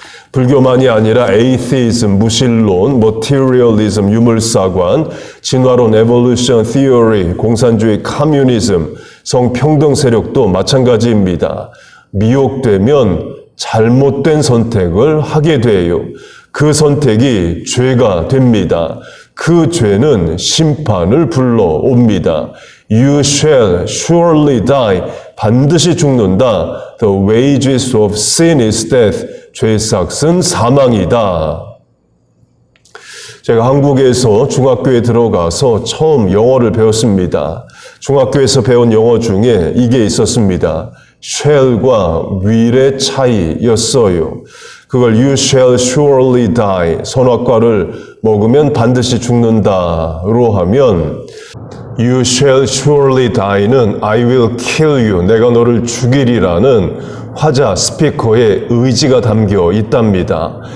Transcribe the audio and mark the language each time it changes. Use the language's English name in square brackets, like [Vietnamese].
[Korean] 불교만이 아니라 에이티즘, 무신론, 머티리얼리즘, 유물사관, 진화론, 에볼루션 티어리, 공산주의, 커뮤니즘, 성평등 세력도 마찬가지입니다. 미혹되면 잘못된 선택을 하게 돼요. 그 선택이 죄가 됩니다. 그 죄는 심판을 불러옵니다. [English] You shall surely die. [Korean] 반드시 죽는다. [English] The wages of sin is death. [Korean] 죄의 삭은 사망이다. 제가 한국에서 중학교에 들어가서 처음 영어를 배웠습니다. 중학교에서 배운 영어 중에 이게 있었습니다. shall과 will의 차이였어요. 그걸 [English] you shall surely die, [Korean] 선악과를 먹으면 반드시 죽는다로 하면 you shall surely die는 [English] I will kill you, [Korean] 내가 너를 죽이리라는 화자 스피커의 의지가 담겨 있답니다.